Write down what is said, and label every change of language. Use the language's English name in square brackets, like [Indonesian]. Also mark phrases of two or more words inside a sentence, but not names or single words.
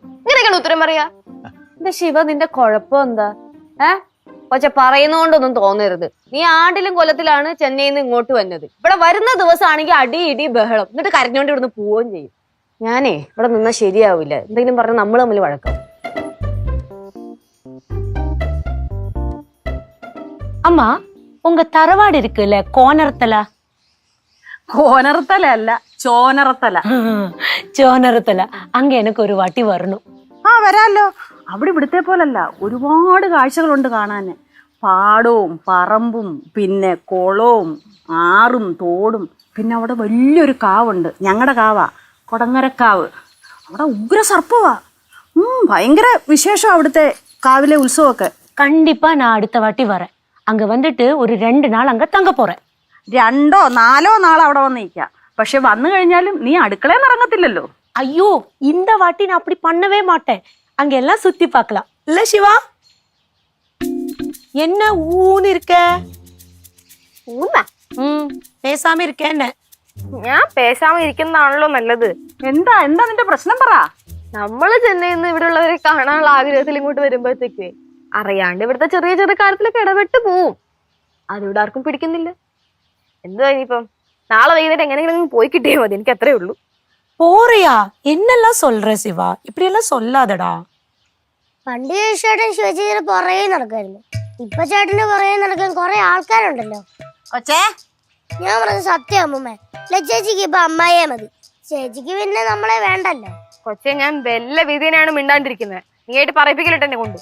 [Malayalam] ഇങ്ങനെയൊക്കെയാണ് ഉത്തരം പറയാ. എന്റെ ശിവ, നിന്റെ കുഴപ്പം എന്താ? പക്ഷെ പറയുന്നോണ്ടൊന്നും തോന്നരുത്. നീ ആണ്ടിലും കൊല്ലത്തിലാണ് ചെന്നൈയിൽ നിന്ന് ഇങ്ങോട്ട് വന്നത്. ഇവിടെ വരുന്ന ദിവസമാണെങ്കിൽ അടി ഇടി ബഹളം, എന്നിട്ട് കരഞ്ഞോണ്ട് ഇവിടുന്ന് പോവുകയും ചെയ്യും. ഞാനേ ഇവിടെ നിന്നാ ശരിയാവില്ല. എന്തെങ്കിലും പറഞ്ഞ നമ്മൾ തമ്മിൽ വഴക്കാം. [Tamil] அம்மா உங்க தரவாடு இருக்குல்ல, கோனரத்தல. [Malayalam] കോനറത്തല അല്ല, ചോനറത്തല. ചോനറത്തല. അങ്ക എനിക്ക് ഒരു വാട്ടി വരണം. വരാല്ലോ. അവിടെ ഇവിടുത്തെ പോലല്ല, ഒരുപാട് കാഴ്ചകളുണ്ട് കാണാന്. പാടവും പറമ്പും പിന്നെ കുളവും ആറും തോടും. പിന്നെ അവിടെ വലിയൊരു കാവുണ്ട്, ഞങ്ങളുടെ കാവാ, കൊടങ്ങരക്കാവ്. അവിടെ ഉഗ്ര സർപ്പവാ. ഭയങ്കര വിശേഷം അവിടുത്തെ കാവിലെ ഉത്സവമൊക്കെ. [Tamil] கண்டிப்பா ஞான் அடுத்த வாட்டி வரேன். அங்க வந்நிட்டு ஒரு 2 நாள் அங்க தங்க போறேன். [Malayalam] 2 4 നാൾ അവിടെ വന്നിരിക്കാം. പക്ഷെ വന്നു കഴിഞ്ഞാലും നീ അടുക്കളയിൽ ഇറങ്ങത്തില്ലല്ലോ. [Tamil] ஐயோ, இந்த வாட்டி நான் அப்படி பண்ணவே மாட்டேன். அங்க எல்லாம் சுத்தி பார்க்கலாம் இல்ல சிவா? என்ன ஊன்னு இருக்க? பேசாம இருக்க என்ன? [Malayalam] ഞാൻ പേശാമ ഇരിക്കുന്നതാണല്ലോ നല്ലത്. എന്താ നിന്റെ പ്രശ്നം പറ. നമ്മള് ചെന്നൈന്ന് ഇവിടെ ഉള്ളവരെ കാണാനുള്ള ആഗ്രഹത്തിൽ ഇങ്ങോട്ട് വരുമ്പോഴത്തേക്ക് അറിയാണ്ട് ഇവിടുത്തെ ചെറിയ ചെറിയ കാര്യത്തിലൊക്കെ ഇടപെട്ട് പോവും. അതിവിടെ ആർക്കും പിടിക്കുന്നില്ല. എന്തുവാ ഇനിയിപ്പം? നാളെ വൈകുന്നേരം എങ്ങനെയെങ്കിലും പോയി കിട്ടിയാൽ മതി, എനിക്ക് അത്രേ ഉള്ളൂ. [Tamil] போறியா? என்னெல்லாம் சொல்ற சிவா? இப்படி எல்லாம் சொல்லாதடா. [Malayalam] പണ്ട് ചേട്ടൻ ശിവചേച്ചിയുടെ പുറകെ നടക്കായിരുന്നു. ഇപ്പൊ ചേട്ടന്റെ പുറകെ നടക്കാൻ കുറെ ആൾക്കാരുണ്ടല്ലോ. കൊച്ചേ, ഞാൻ പറഞ്ഞ സത്യം അമ്മൂമ്മ. ചേച്ചിക്ക് ഇപ്പൊ അമ്മായിയെ മതി. ചേച്ചിക്ക് പിന്നെ നമ്മളെ വേണ്ടല്ലോ. കൊച്ചെ, ഞാൻ വല്ല വിധിനാണ് മിണ്ടാണ്ടിരിക്കുന്നത്. നീ ആയിട്ട് പറയിപ്പിക്കലിട്ട് എന്നെ കൊണ്ട്.